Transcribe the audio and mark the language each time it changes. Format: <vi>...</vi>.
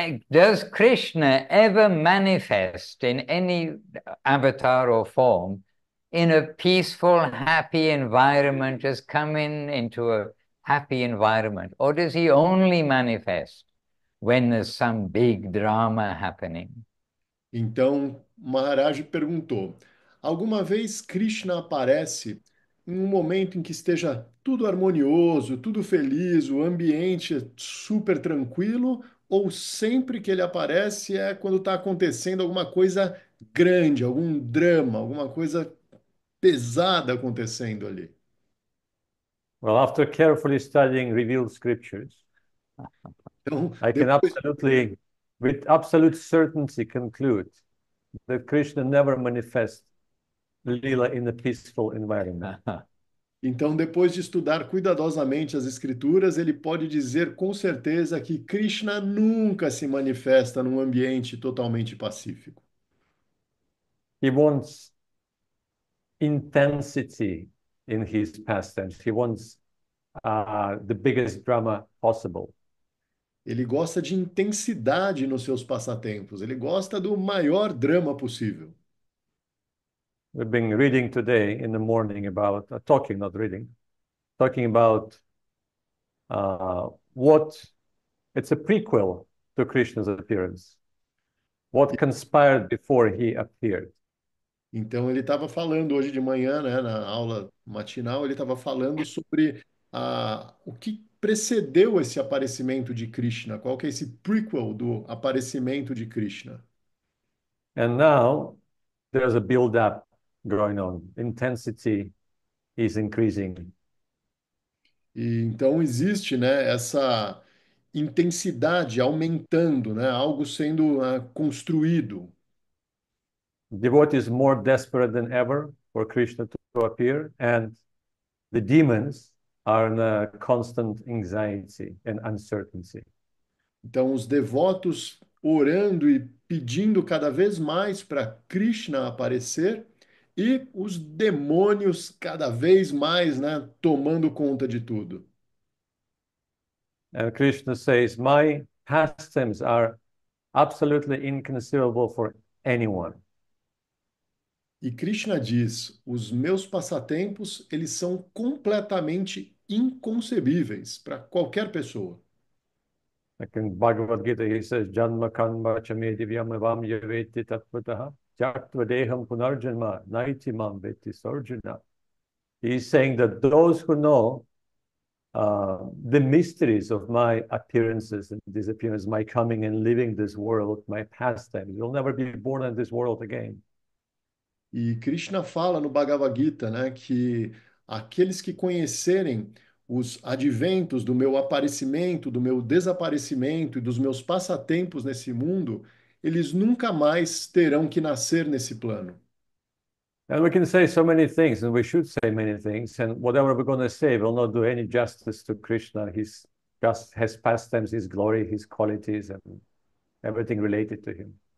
<en>Does Krishna ever manifest in any avatar or form in a peaceful, happy environment, just come into a happy environment? Or does he only manifest when there's some big drama happening?</en> <pt>Então, Maharaj perguntou: alguma vez Krishna aparece em um momento em que esteja tudo harmonioso, tudo feliz, o ambiente é super tranquilo, ou sempre que ele aparece é quando está acontecendo alguma coisa grande, algum drama, alguma coisa pesada acontecendo ali?</pt> <en>Well, after carefully studying revealed scriptures,</en> <pt>Então,</pt> <en>I can</en> <pt>depois,</pt> <en>absolutely, with absolute certainty, conclude that Krishna never manifests Lila in a peaceful environment.</en> <pt>depois de estudar cuidadosamente as escrituras, ele pode dizer com certeza que Krishna nunca se manifesta num ambiente totalmente pacífico.</pt> <en>He wants intensity in his pastimes. He wants the biggest drama possible.</en> <pt>Ele gosta de intensidade nos seus passatempos, ele gosta do maior drama possível.</pt> <en>We've been reading today in the morning about, talking, not reading, talking about what, it's a prequel to Krishna's appearance. What conspired before he appeared.</en> <pt>Então ele estava falando hoje de manhã, né, na aula matinal, ele estava falando sobre o que precedeu esse aparecimento de Krishna, qual que é esse prequel do aparecimento de Krishna.</pt> <en>And now there's a build-up going on. Intensity is increasing.</en> <pt>E então existe, né, essa intensidade aumentando, né, algo sendo construído.</pt> <en>Devotees more desperate than ever for Krishna to appear, and the demons are in a constant anxiety and uncertainty.</en> <pt>Então os devotos orando e pedindo cada vez mais para Krishna aparecer e os demônios cada vez mais, né, tomando conta de tudo.</pt> <en>And Krishna says, my pastimes are absolutely inconceivable for anyone.</en> <pt>E Krishna diz: os meus passatempos, eles são completamente inconcebíveis para qualquer pessoa.</pt> <en>Like in Bhagavad Gita, he says,</en> <sa>Janma karma chame divyam evam yaveti tattvataha jaktva deham punarjanma naiti mam veti sarjuna.</sa> <en>He's saying that those who know the mysteries of my appearances and disappearances, my coming and leaving this world, my pastime. You'll never be born in this world again.</en> <pt>E Krishna fala no Bhagavad Gita, né, que aqueles que conhecerem os adventos do meu aparecimento, do meu desaparecimento e dos meus passatempos nesse mundo, eles nunca mais terão que nascer nesse plano.</pt> <en>And we can say so many things, and we should say many things, and whatever we're going to say will not do any justice to Krishna, his pastimes, his glory, his qualities, and everything related to him.</en>